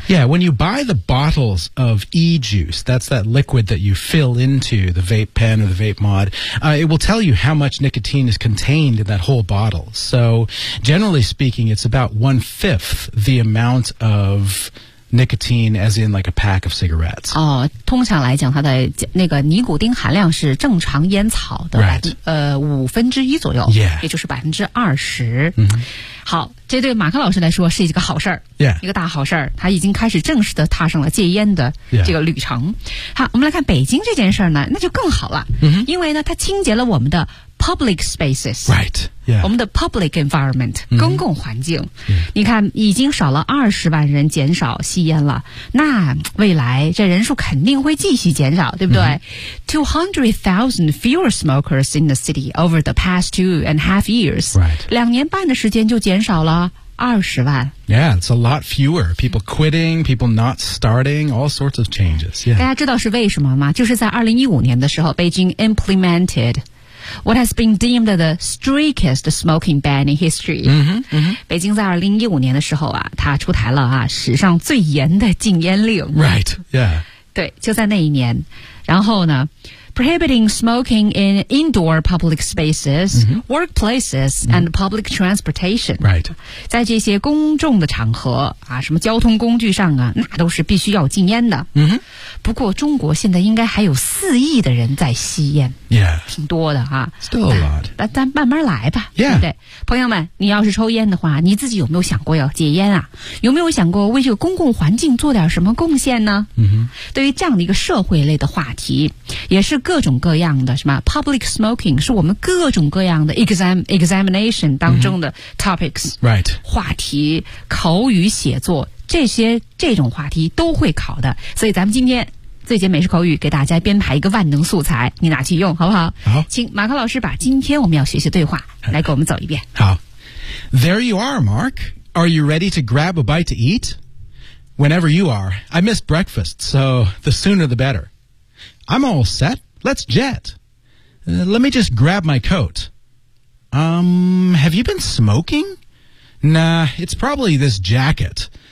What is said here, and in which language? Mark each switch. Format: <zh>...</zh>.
<en>Yeah, when you buy the bottles of e-juice, that's that liquid that you fill into the vape pen or the vape mod、it will tell you how much nicotine is contained in that whole bottle. So generally speaking, it's about 1/5 the amount ofNicotine, as in like a pack of cigarettes.</en> <zh>哦，通常来讲，它的那个尼古丁含量是正常烟草的、</zh> <en>right.</en> <zh>1/5左右，</zh> <en>yeah.</en> <zh>也就是20%。 Mm-hmm. 好，这对马克老师来说是一个好事儿，</zh> <en>yeah.</en> <zh>一个大好事儿。他已经开始正式的踏上了戒烟的这个旅程。</zh> <en>Yeah.</en> <zh>好，我们来看北京这件事儿呢，那就更好了， mm-hmm. 因为呢，它清洁了我们的</zh> <en>public spaces, right? Yeah,</en> <zh>我们的</zh> <en>public environment、 mm-hmm.</en> <zh>公共环境。</zh> <en>Yeah.</en> <zh>你看，已经少了20万人减少吸烟了，那未来这人数肯定会继续减少，对不对、mm-hmm.</zh> <en>200,000 fewer smokers in the city over the past 2.5 years. Right,</en> <zh>2.5年的时间就减少了20万。</zh> <en>Yeah, it's a lot fewer people quitting, people not starting, all sorts of changes. Yeah,</en> <zh>大家知道是为什么吗？就是在2015年的时候，北京 implemented.</zh> <en>What has been deemed the strictest smoking ban in history? Mm-hmm, mm-hmm.</en> <zh>北京在2015年的时候啊，它出台了啊史上最严的禁烟令。</zh> <en>Right. Yeah.</en> <zh>对，就在那一年，然后呢 ，</zh> <en>prohibiting smoking in indoor public spaces,、 mm-hmm. workplaces,、mm-hmm. and public transportation. Right.</en> <zh>在这些公众的场合啊，什么交通工具上啊，那都是必须要禁烟的。嗯哼。不过中国现在应该还有4亿的人在吸烟。</zh> <en>Yeah.</en> <zh>挺多的啊。</zh> <en>Still a lot.</en> <zh>咱慢慢来吧。</zh> <en>Yeah.</en> <zh>对不对？朋友们，你要是抽烟的话，你自己有没有想过要戒烟啊？有没有想过为这个公共环境做点什么贡献呢？嗯哼。对于这样的一个社会类的话题，也是各种各样的什么</zh> <en>public smoking</en> <zh>是我们各种各样的 examination 当中的 topics、</zh> <en>mm-hmm. right.</en> <zh>话题口语写作这种话题都会考的，所以咱们今天最简美式口语给大家编排一个万能素材，你拿去用好不好？好，请马克老师把今天我们要学习对话来给我们走一遍。好，</zh> <en>There you are, Mark. Are you ready to grab a bite to eat? Whenever you are, I miss breakfast, so the sooner the betterI'm all set. Let's jet.、Let me just grab my coat. Have you been smoking? Nah, it's probably this jacket.</en>